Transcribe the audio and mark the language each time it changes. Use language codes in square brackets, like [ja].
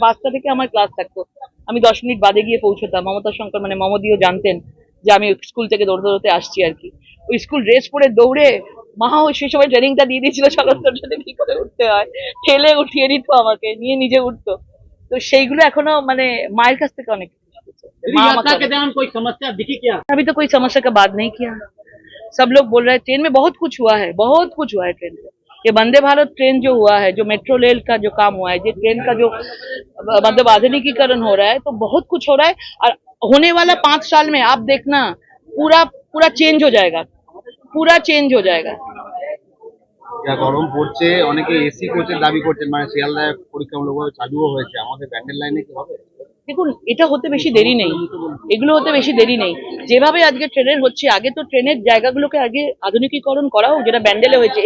[bn] 5টা থেকে আমার ক্লাস থাকতো, আমি 10 মিনিট বাদে গিয়ে পৌঁছতাম। মমতা শঙ্কর মানে মমদিও জানতেন যে আমি স্কুল থেকে দৌড়তে দৌড়তে আসছি আর কি। ওই স্কুল ড্রেস পরে দৌড়ে, মাও সেই সময় ট্রেনিংটা দিয়ে দিয়েছিল চলন্তর সাথে কি করে উঠতে হয়, ঠেলে উঠিয়ে দিত আমাকে, নিয়ে নিজে উঠতো। তো সেইগুলো এখনো মানে মায়ের কাছ থেকে অনেক মা আমাকে। [hi] कोई समस्या दिखी क्या? अभी तो कोई समस्या का बात नहीं किया। सब लोग बोल रहे हैं ट्रेन में बहुत कुछ हुआ है, बहुत कुछ हुआ है ट्रेन में। ये वंदे भारत ट्रेन जो हुआ है, जो मेट्रो रेल का जो काम हुआ है, जो ट्रेन का जो मतलब आधुनिकीकरण हो रहा है, तो बहुत कुछ हो रहा है। और होने वाला 5 साल में आप देखना, पूरा पूरा चेंज हो जाएगा, पूरा चेंज हो जाएगा। [bn] যা গরম পড়ছে, অনেকে এসি কোচের দাবি করছেন, মানে শিয়ালদায় পরীক্ষামূলকভাবে চালুও হয়েছে, আমাদের ব্যান্ডেল লাইনে কি হবে? দেখুন, এটা হতে বেশি দেরি নেই, এগুলো হতে বেশি দেরি নেই। যেভাবে আজকে ট্রেনের হচ্ছে, আগে তো ট্রেনের জায়গাগুলোকে আগে আধুনিকীকরণ করা হোক, যেটা ব্যান্ডেলে হয়েছে।